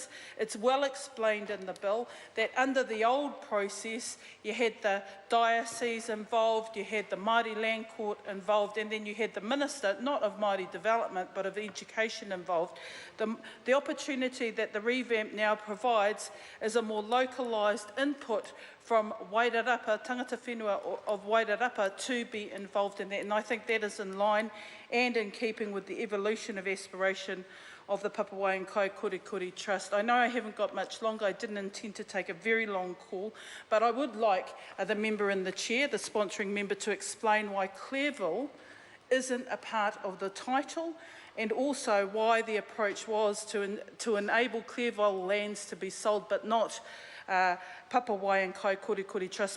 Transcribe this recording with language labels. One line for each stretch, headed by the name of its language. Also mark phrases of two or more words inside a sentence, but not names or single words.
English: It's well explained in the bill that under the old process you had the diocese involved, you had the Māori Land Court involved, and then you had the Minister, not of Māori Development but of Education involved. The opportunity that the revamp now provides is a more localised input from Wairarapa,
Māori: tangata whenua
English: of Wairarapa, to be involved in that. And I think that is in line and in keeping with the evolution of aspiration of the Papawai and Kaikokirikiri Trust. I know I haven't got much longer. I didn't intend to take a very long call, but I would like the member in the chair, the sponsoring member, to explain why Clearville isn't a part of the title, and also why the approach was to enable Clearville lands to be sold, but not Papawai and Kaikokirikiri Trust.